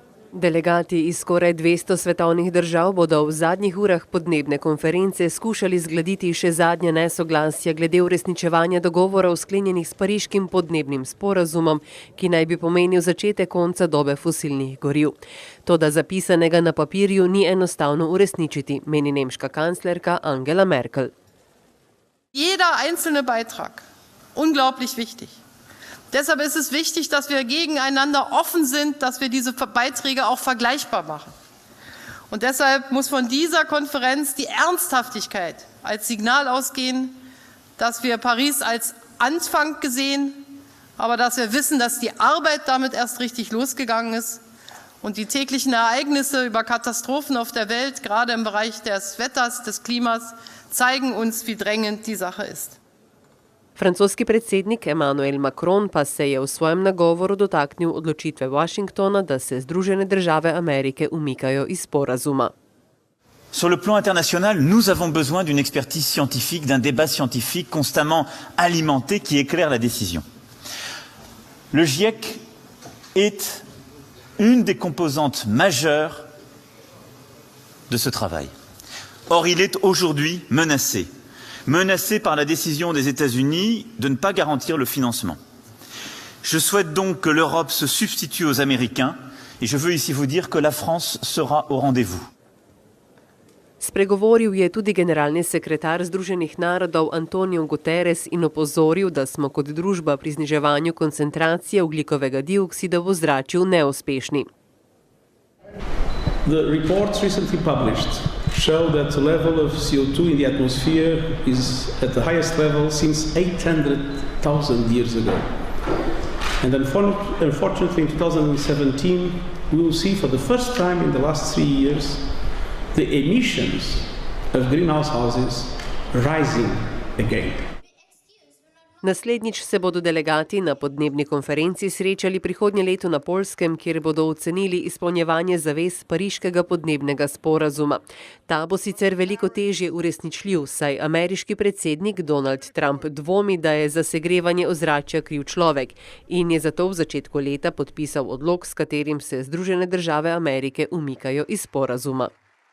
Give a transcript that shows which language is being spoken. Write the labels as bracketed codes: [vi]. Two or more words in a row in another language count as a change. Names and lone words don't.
[sl] Delegati iz skoraj 200 svetovnih držav bodo v zadnjih urah podnebne konference skušali zgladiti še zadnje nesoglasja glede uresničevanja dogovorov sklenjenih s pariškim podnebnim sporazumom, ki naj bi pomenil začetek konca dobe fosilnih goriv. Toda zapisanega na papirju ni enostavno uresničiti, meni nemška kanclerka Angela Merkel. [de] Jeder einzelne Beitrag, unglaublich wichtig. Deshalb ist es wichtig, dass wir gegeneinander offen sind, dass wir diese Beiträge auch vergleichbar machen. Und deshalb muss von dieser Konferenz die Ernsthaftigkeit als Signal ausgehen, dass wir Paris als Anfang gesehen, aber dass wir wissen, dass die Arbeit damit erst richtig losgegangen ist. Und die täglichen Ereignisse über Katastrophen auf der Welt, gerade im Bereich des Wetters, des Klimas, zeigen uns, wie drängend die Sache ist. [sl] Francoski predsednik Emmanuel Macron pa se je v svojem nagovoru dotaknil odločitve Washingtona, da se Združene države Amerike umikajo iz sporazuma. [fr] Sur le plan international, nous avons besoin d'une expertise scientifique, d'un débat scientifique constamment alimenté qui éclaire la décision. Le GIEC est une des composantes majeures de ce travail. Or, il est aujourd'hui menacé par la décision des États-Unis de ne pas garantir le financement. Je souhaite donc que l'Europe se substitue aux Américains et je veux ici vous dire que la France sera au rendez-vous. [sl] Spregovoril je tudi generalni sekretar Združenih narodov Antonio Guterres in opozoril, da smo kot družba pri zniževanju koncentracije ogljikovega dioksida v ozračju neuspešni. [en] The reports recently published show that the level of CO2 in the atmosphere is at the highest level since 800,000 years ago. And unfortunately in 2017 we will see for the first time in the last 3 years the emissions of greenhouse gases rising again. [sl] Naslednjič se bodo delegati na podnebni konferenci srečali prihodnje leto na Poljskem, kjer bodo ocenili izpolnjevanje zavez pariškega podnebnega sporazuma. Ta bo sicer veliko težje uresničljiv, saj ameriški predsednik Donald Trump dvomi, da je za segrevanje ozračja kriv človek in je zato v začetku leta podpisal odlok, s katerim se Združene države Amerike umikajo iz sporazuma.